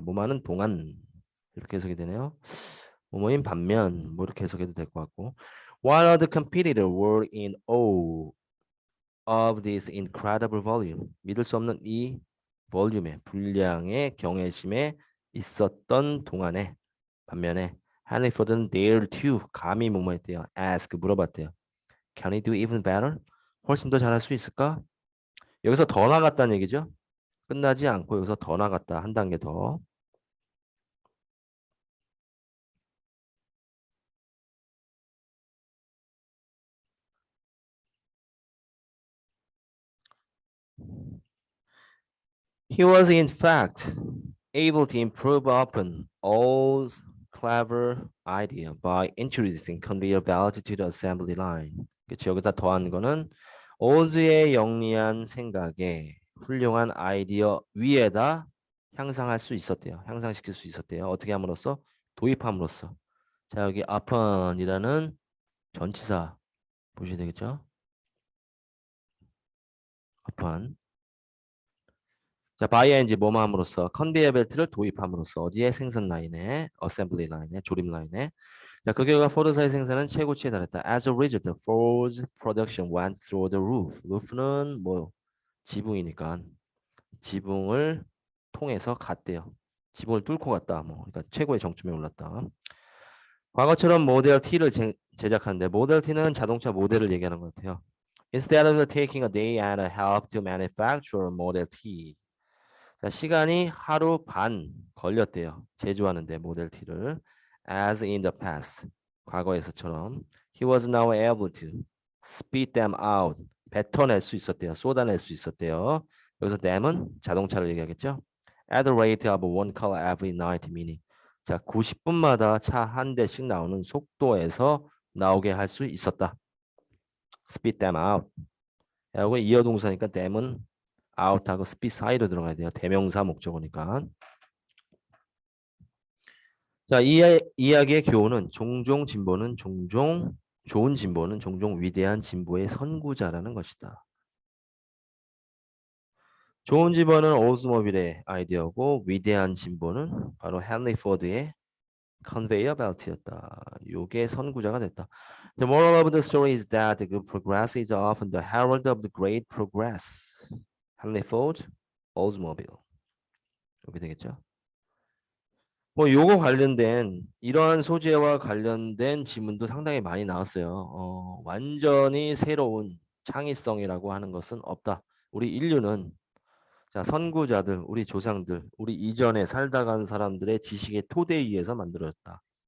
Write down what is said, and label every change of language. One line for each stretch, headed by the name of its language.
Korean: 뭐하는 동안 이렇게 해석이 되네요. 뭐뭐인 반면 뭐 이렇게 해석해도 될 것 같고
English: While other competitors were in awe of this incredible volume
Korean: 믿을 수 없는 이 볼륨의 분량의 경외심에 있었던 동안에 반면에 Henry Ford는
English: dare to
Korean: 감히 뭐뭐했대요.
English: ask 물어봤대요. Can he do even better?
Korean: 훨씬 더 잘할 수 있을까? 여기서 더 나갔다는 얘기죠. 끝나지 않고 여기서 더 나갔다. 한 단계 더.
English: He was in fact able to improve upon O's clever idea by introducing conveyor belt to the assembly line.
Korean: 그치, 여기다 더한 거는 오즈의 영리한 생각에 훌륭한 아이디어 위에다 향상할 수 있었대요. 향상시킬 수 있었대요. 어떻게 함으로써? 도입함으로써. 자, 여기 upon이라는 전치사 보셔야 되겠죠? upon. 자, 바이엔지 뭐뭐함으로써 컨베이어 벨트를 도입함으로써 어디에 생산 라인에 어셈블리 라인에 조립 라인에 자, 그 결과 포드사의 생산은 최고치에 달했다.
English: As a result, Ford's production went through the roof.
Korean: roof는 뭐 지붕이니까 지붕을 통해서 갔대요. 지붕을 뚫고 갔다. 뭐 그러니까 최고의 정점에 올랐다. 과거처럼 모델 T를 제작하는데 모델 T는 자동차 모델을 얘기하는 것 같아요.
English: Instead of taking a day and a half to manufacture Model T.
Korean: 자, 시간이 하루 반 걸렸대요. 제조하는데 모델 T를.
English: As in the past.
Korean: 과거에서처럼.
English: He was now able to spit them out.
Korean: 뱉어낼 수 있었대요. 쏟아낼 수 있었대요. 여기서 them은 자동차를 얘기하겠죠.
English: At the rate of one car every 90 minutes.
Korean: 자, 90분마다 차 한 대씩 나오는 속도에서 나오게 할 수 있었다.
English: Spit them out.
Korean: 하고 이어동사니까 them은 out하고 spit 사이로 들어가야 돼요. 대명사 목적어니까. 자, 이 이야기의 교훈은 종종 진보는 종종 좋은 진보는 종종 위대한 진보의 선구자라는 것이다. 좋은 진보는 올드모빌의 아이디어고 위대한 진보는 바로 헨리 포드의 컨베이어 벨트였다. 요게 선구자가 됐다.
English: The moral of the story is that the good progress is often the herald of the great progress.
Korean: 헨리 포드, 올드모빌. 이렇게 되겠죠. 뭐 요거 관련된 이러한 소재와 관련된 지문도 상당히 많이 나왔어요. 완전히 새로운 창의성이라고 하는 것은 없다. 우리 인류는 자, 선구자들, 우리 조상들, 우리 이전에 살다 간 사람들의 지식의 토대에 의해서 만들어졌다.